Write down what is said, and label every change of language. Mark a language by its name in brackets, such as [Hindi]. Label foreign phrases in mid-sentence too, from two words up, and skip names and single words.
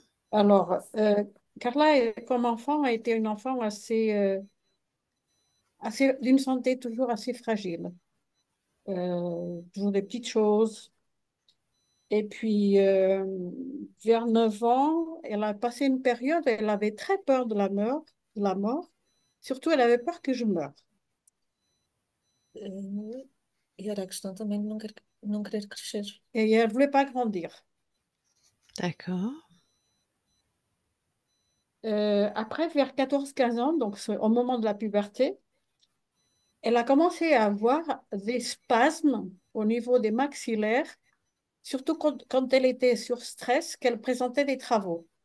[French] Alors, Carla, comme enfant, a été une enfant assez d'une santé toujours assez fragile. Toujours des petites choses. Et puis, vers 9 ans, elle a passé une période, elle avait très peur de la mort, de la mort. Surtout, elle avait peur que je meure. [Portuguese] E era a questão também de não querer crescer. [French] Et elle ne voulait pas grandir. D'accord. Après, vers 14 15 ans, donc au moment de la puberté, elle a commencé à avoir des spasmes au niveau des maxillaires, surtout quand elle était sur stress, qu'elle présentait des travaux.